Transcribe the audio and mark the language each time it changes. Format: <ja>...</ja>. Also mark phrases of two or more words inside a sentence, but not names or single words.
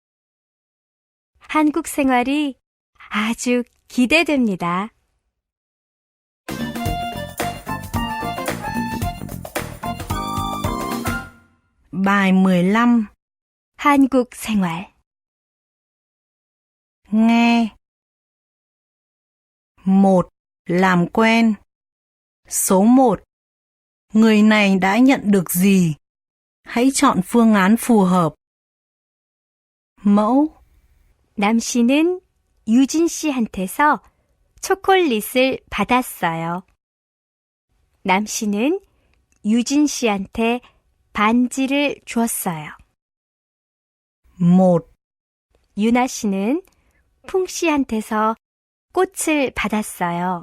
<ko>한국 생활이 아주 기대됩니다.</ko> <vi>Bài 15.</vi> <ko>한국 생활.</ko> <vi>Nghe. 1. Làm quen. Số 1. Người này đã nhận được gì? Hãy chọn phương án phù hợp. Mẫu.</vi> <ko>남 씨는 유진 씨한테서 초콜릿을 받았어요. 남 씨는 유진 씨한테 반지를 주었어요. 1. 유나 씨는 풍 씨한테서 꽃을 받았어요.</ko>